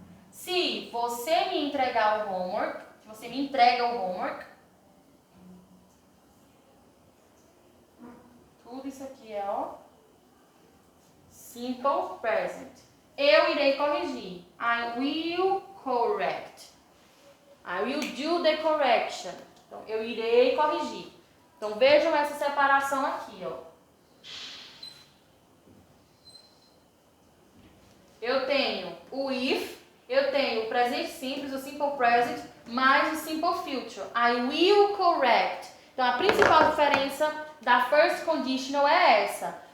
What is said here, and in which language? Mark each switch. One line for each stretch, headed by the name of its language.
Portuguese: Se você me entregar o homework, se você me entrega o homework, tudo isso aqui é, ó, simple present. Eu irei corrigir.
English: I will correct. I will do the correction.
Portuguese: Então, eu irei corrigir. Então, vejam essa separação aqui, ó. Eu tenho o if, eu tenho o presente simples, o simple present, mais o simple future.
English: I will correct.
Portuguese: Então, a principal diferença da first conditional é essa.